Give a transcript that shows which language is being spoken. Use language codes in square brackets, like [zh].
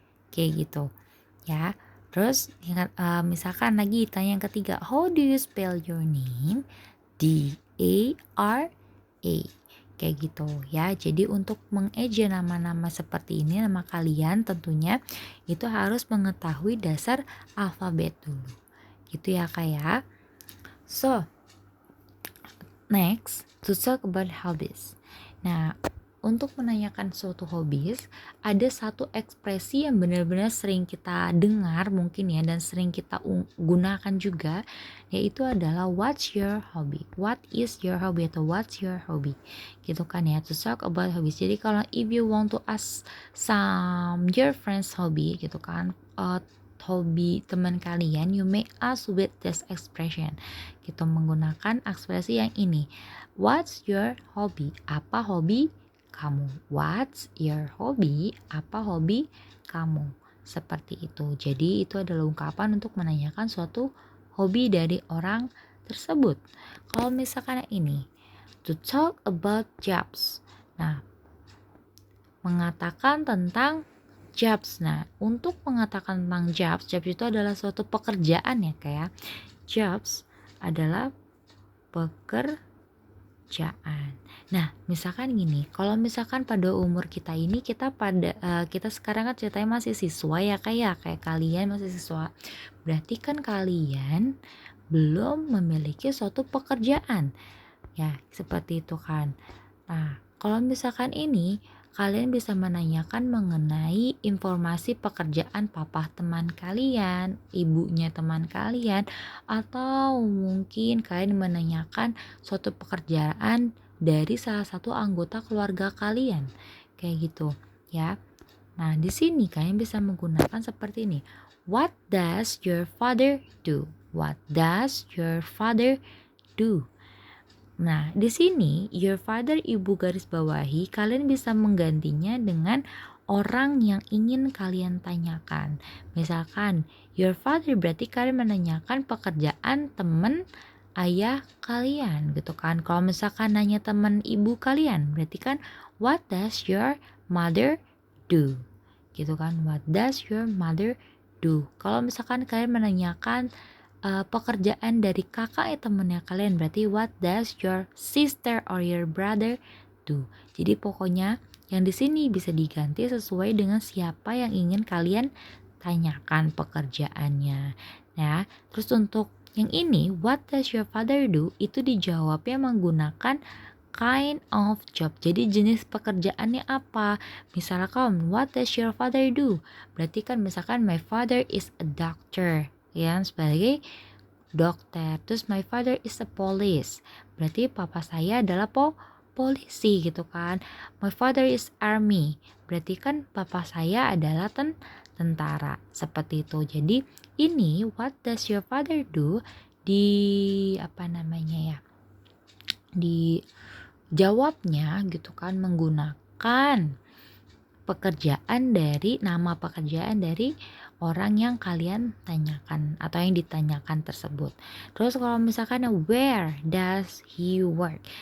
[id] Kayak gitu ya. Terus misalkan lagi tanya yang ketiga, [en] how do you spell your name? [id] Dara. Kayak gitu ya. Jadi untuk mengeja nama-nama seperti ini, nama kalian tentunya itu harus mengetahui dasar alfabet dulu. Gitu ya Kak ya. [en] So, next to talk about hobbies. [id] Nah, untuk menanyakan suatu hobbies, ada satu ekspresi yang benar-benar sering kita dengar mungkin ya, dan sering kita gunakan juga, yaitu adalah [en] what's your hobby? What is your hobby [id] atau [en] what's your hobby? [id] Gitu kan ya, [en] to talk about hobbies. [id] Jadi kalau [en] if you want to ask some your friends hobby [id] gitu kan, hobi teman kalian, [en] you may ask with this expression. [id] Gitu, menggunakan ekspresi yang ini. [en] What's your hobby? [id] Apa hobi kamu? [en] What's your hobby? [id] Apa hobi kamu? Seperti itu. Jadi itu adalah ungkapan untuk menanyakan suatu hobi dari orang tersebut. Kalau misalkan ini, [en] to talk about jobs. [id] Nah, mengatakan tentang jobs. Nah, untuk mengatakan tentang jobs itu adalah suatu pekerjaan ya kayak. Jobs adalah pekerjaan. Nah, misalkan gini, kalau misalkan pada umur kita ini kita sekarang kan ceritanya masih siswa ya kayak kalian masih siswa. Berarti kan kalian belum memiliki suatu pekerjaan. Ya, seperti itu kan. Nah, kalau misalkan ini kalian bisa menanyakan mengenai informasi pekerjaan papa teman kalian, ibunya teman kalian, atau mungkin kalian menanyakan suatu pekerjaan dari salah satu anggota keluarga kalian. Kayak gitu, ya. Nah, di sini kalian bisa menggunakan seperti ini. [en] What does your father do? What does your father do? [id] Nah, di sini [en] your father [id] ibu garis bawahi, kalian bisa menggantinya dengan orang yang ingin kalian tanyakan. Misalkan [en] your father [id] berarti kalian menanyakan pekerjaan teman ayah kalian gitu kan. Kalau misalkan nanya teman ibu kalian, berarti kan [en] what does your mother do? [id] Gitu kan. [en] What does your mother do? [id] Kalau misalkan kalian menanyakan pekerjaan dari kakak ya temennya kalian, berarti [en] what does your sister or your brother do? [id] Jadi pokoknya yang di sini bisa diganti sesuai dengan siapa yang ingin kalian tanyakan pekerjaannya. Ya, terus untuk yang ini [en] what does your father do [id] itu dijawabnya menggunakan [en] kind of job. [id] Jadi jenis pekerjaannya apa? Misalkan [en] what does your father do? [id] Berarti kan misalkan [en] my father is a doctor. [id] Ya, sebagai dokter. Terus [en] my father is a police. [id] Berarti papa saya adalah polisi gitu kan. [en] My father is army. [id] Berarti kan papa saya adalah tentara. Seperti itu. Jadi ini [en] what does your father do [id] di apa namanya ya? Di jawabnya gitu kan menggunakan nama pekerjaan dari orang yang kalian tanyakan atau yang ditanyakan tersebut. Terus kalau misalkan [en] where does he work?